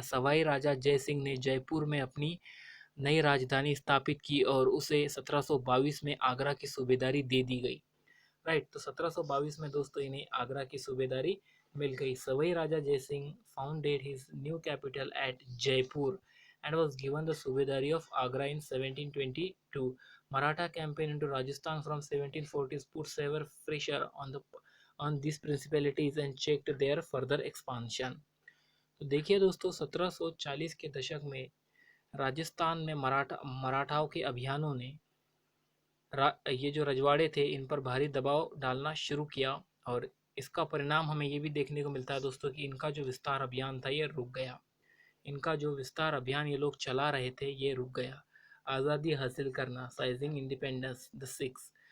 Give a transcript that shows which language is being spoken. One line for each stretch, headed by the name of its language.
Hindi: सवाई राजा जय सिंह ने जयपुर में अपनी नई राजधानी स्थापित की और उसे 1722 में आगरा की सूबेदारी दे दी गई। राइट, तो 1722 में दोस्तों इन्हें आगरा की सूबेदारी मिल गई।
English: Sawai Raja Jai Singh founded his new capital at Jaipur and was given the Subedari of Agra in 1722. Maratha campaign into Rajasthan from 1740s put severe pressure on these principalities and checked their further expansion.
Hindi: तो देखिए दोस्तों 1740 के दशक में राजस्थान में मराठाओं के अभियानों ने ये जो रजवाड़े थे इन पर भारी दबाव डालना शुरू किया, और इसका परिणाम हमें ये भी देखने को मिलता है दोस्तों कि इनका जो विस्तार अभियान था ये रुक गया। इनका जो विस्तार अभियान ये लोग चला रहे थे ये रुक गया। आज़ादी हासिल करना,
English: Seizing independence, the six.